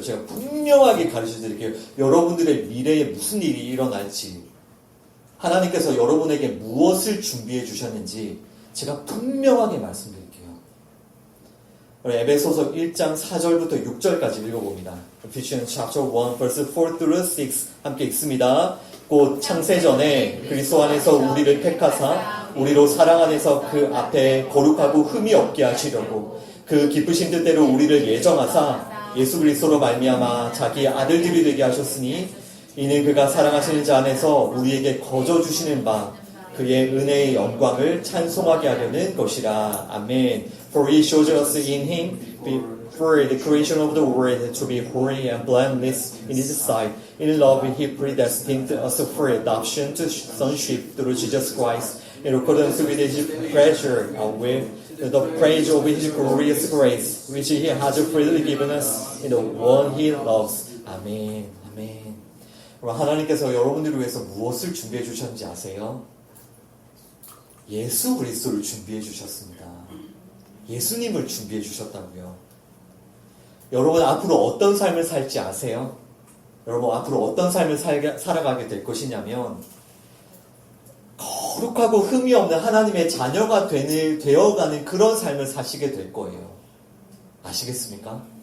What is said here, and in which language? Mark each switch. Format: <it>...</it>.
<ko>제가 분명하게 가르쳐 드릴게요. 여러분들의 미래에 무슨 일이 일어날지, 하나님께서 여러분에게 무엇을 준비해 주셨는지 제가 분명하게 말씀드릴게요. 에베소서 1장 4절부터 6절까지 읽어봅니다.</ko> <en>Ephesians chapter 1 verse 4 through 6</en> <ko>함께 읽습니다. 곧 창세전에 그리스도 안에서 우리를 택하사 우리로 사랑 안에서 그 앞에 거룩하고 흠이 없게 하시려고 그 기쁘신 뜻대로 우리를 예정하사 예수 그리스도로 말미암아 자기 아들들이 되게 하셨으니, 이는 그가 사랑하시는 자 안에서 우리에게 거저 주시는 바 그의 은혜의 영광을 찬송하게 하려는 것이라. 아멘.</ko> <en>For he shows us in him before the creation of the world to be holy and blameless in his sight. In love he predestined us for adoption to sonship through Jesus Christ, in accordance with his pleasure and will, the praise of his glorious grace, which he has freely given us in the one he loves.</en> <ko>아멘. 아멘. 하나님께서 여러분들을 위해서 무엇을 준비해 주셨는지 아세요? 예수 그리스도를 준비해 주셨습니다. 예수님을 준비해 주셨다고요. 여러분 앞으로 어떤 삶을 살지 아세요? 여러분 앞으로 어떤 삶을 살아가게 될 것이냐면 거룩하고 흠이 없는 하나님의 자녀가 되어가는 그런 삶을 사시게 될 거예요. 아시겠습니까?</ko>